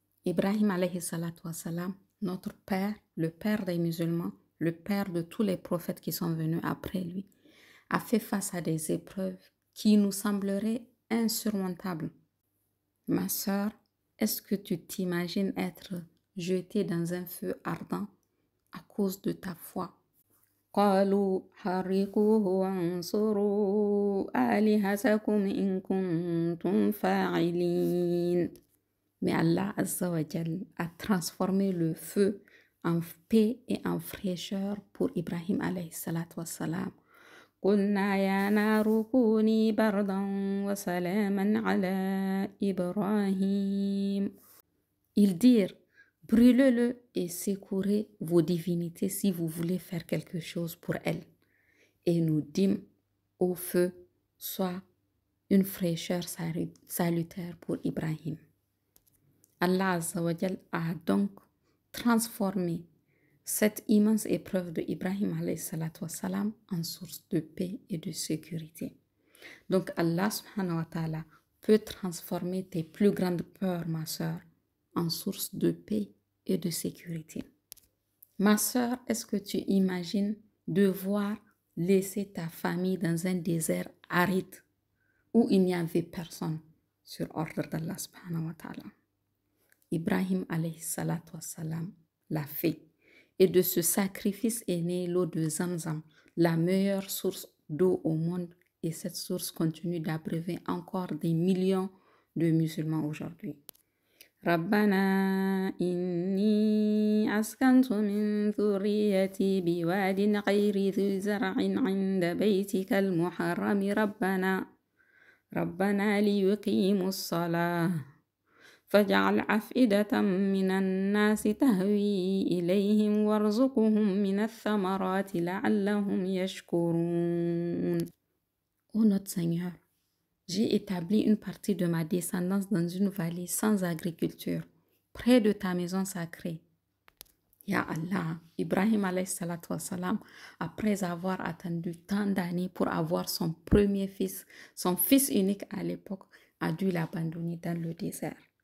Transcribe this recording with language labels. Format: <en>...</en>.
<fr>Ibrahim alayhi salatu wassalam, notre père, le père des musulmans, le père de tous les prophètes qui sont venus après lui, a fait face à des épreuves qui nous sembleraient insurmontables. Ma sœur, est-ce que tu t'imagines être jetée dans un feu ardent à cause de ta foi?</fr> <ar>قالوا حرقوه وانصروا آلهتكم إن كنتم فاعلين.</ar> <fr>Mais Allah Azza wa Jal a transformé le feu en paix et en fraîcheur pour Ibrahim alayhi salatu wassalam.</fr> <ar>قلنا يا نار كوني بردا وسلاما على إبراهيم.</ar> <fr>Ils dirent, brûlez-le et secourez vos divinités si vous voulez faire quelque chose pour elles. Et nous dîmes au feu, soit une fraîcheur salutaire pour Ibrahim. Allah Azza wa Jal a donc transformé cette immense épreuve de Ibrahim alayhi salatu wassalam en source de paix et de sécurité. Donc Allah subhanahu wa ta'ala peut transformer tes plus grandes peurs, ma sœur, en source de paix et de sécurité. Ma sœur, est-ce que tu imagines devoir laisser ta famille dans un désert aride où il n'y avait personne sur ordre d'Allah subhanahu wa ta'ala? Ibrahim alayhi salatu wassalam l'a fait. Et de ce sacrifice est née l'eau de Zamzam, la meilleure source d'eau au monde. Et cette source continue d'abreuver encore des millions de musulmans aujourd'hui.</fr> <ar>ربنا إني أسكنت من ذريتي بواد غير ذي زرع عند بيتك المحرم ربنا ليقيموا الصلاة فاجعل أفئدة من الناس تهوي إليهم وارزقهم من الثمرات لعلهم يشكرون.</ar> <fr>Ô notre Seigneur, j'ai établi une partie de ma descendance dans une vallée sans agriculture, près de ta maison sacrée. Ya Allah, Ibrahim alayhi salatu wassalam, après avoir attendu tant d'années pour avoir son premier fils, son fils unique à l'époque, a dû l'abandonner dans le désert.</fr>